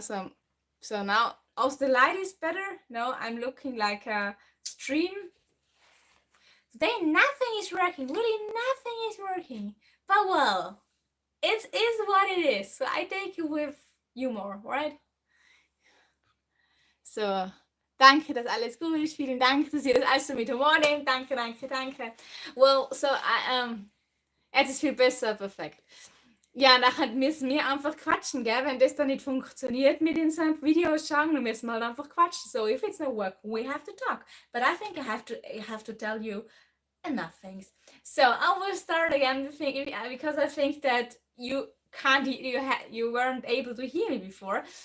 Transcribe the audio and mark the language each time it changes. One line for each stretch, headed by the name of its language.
English: So now also the light is better. No, I'm looking like a stream. Today nothing is working. Really nothing is working. But well, it is what it is. So I take it with humor, right?
German: So, danke, dass alles gut ist. Vielen Dank, dass ihr das alles so mit Humor nehmt. Danke. Well, so, jetzt ist viel besser, perfekt. Ja, nachher müssen wir einfach quatschen, gell? Wenn das dann nicht funktioniert mit in seinem Video schauen, dann müssen wir halt einfach quatschen.
English: So, if it's not working, we have to talk. But I think I have to tell you enough things. So, I will start again because I think that you weren't able to hear me before.